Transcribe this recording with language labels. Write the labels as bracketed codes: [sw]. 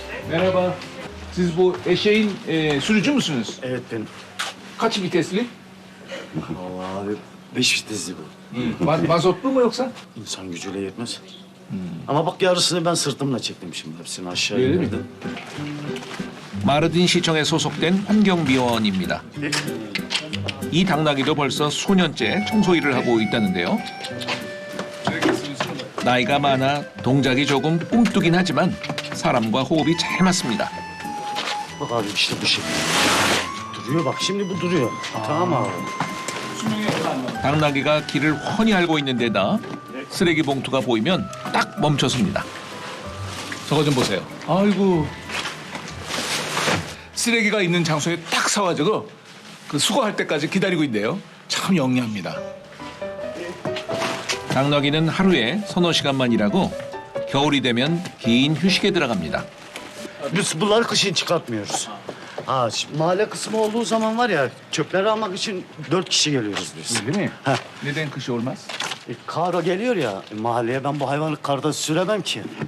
[tr] Merhaba. Siz bu eşeğin sürücü müsünüz? Evet benim. Kaç vitesli? Vallahi abi 5 vitesli bu. Mazotlu mu yoksa? İnsan gücüyle yetmez. Ama bak yarısını ben sırtımla çektim şimdi. Hepsini aşağı Öyle mi? indirdim. [ko] 마르딘 시청에 소속된 환경미원입니다. 이 당나귀도 벌써 수년째 청소 일을 하고 있다는데요. 나이가 많아 동작이 조금 꿈뜨긴 하지만 사람과 호흡이 잘 맞습니다. [tr] Bak abi işte bu şekilde. Duruyor bak şimdi bu duruyor. Tamam abi. [ko] 당나귀가 길을 훤히 알고 있는 데다 쓰레기 봉투가 보이면 딱 멈춰섭니다. 저거 좀 보세요. 아이고. 쓰레기가 있는 장소에 딱 서가지고 그 수거할 때까지 기다리고 있는데요. 참 영리합니다. 당나귀는 하루에 서너 시간만 일하고 겨울이 되면 긴 휴식에 들어갑니다. [tr] Biz bunları kışın çıkartmıyoruz. Ha, mahalle kısmı olduğu zaman var ya çöpleri almak için 4 kişi geliyoruz biz. Öyle mi? Heh. Neden kış olmaz? Kar geliyor ya mahalleye ben bu hayvanı karda süremem ki.